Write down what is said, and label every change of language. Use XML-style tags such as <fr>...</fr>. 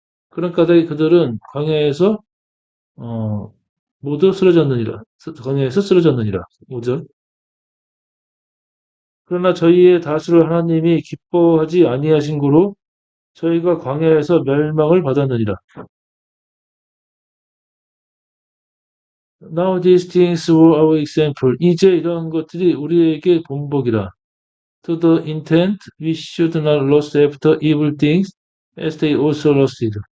<ko>그런 까닭에 그들은 광야에서 어, 모두 쓰러졌느니라. 광야에서 쓰러졌느니라. 5절. 그러나 저희의 다수를 하나님이 기뻐하지 아니하신 고로 저희가 광야에서 멸망을 받았느니라.</ko> <en>Now these things were our example.</en> <ko>이제 이런 것들이 우리에게 본보기라.</ko> <en>To the intent we should not lust after evil things as they also lusted.</en>